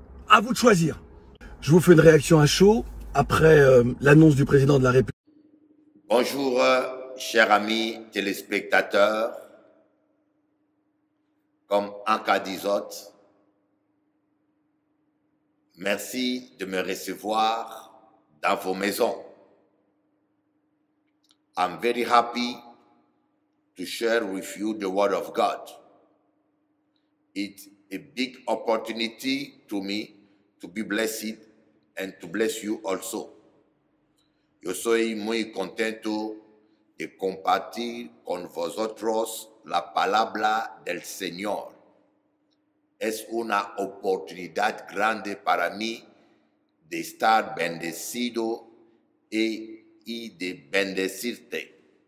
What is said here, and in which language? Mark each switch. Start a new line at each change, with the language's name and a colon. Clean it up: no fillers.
French: À vous de choisir. Je vous fais une réaction à chaud après l'annonce du président de la République. Bonjour, chers amis téléspectateurs. Comme en cas d'Isote, merci de me recevoir dans vos maisons.
English: I'm very happy to share with you the Word of God. It's a big opportunity to me to be blessed and to bless you also.
Spanish: Yo soy muy contento de compartir con vosotros la palabra del Señor. Es una oportunidad grande para mí de estar bendecido y de bendecirte.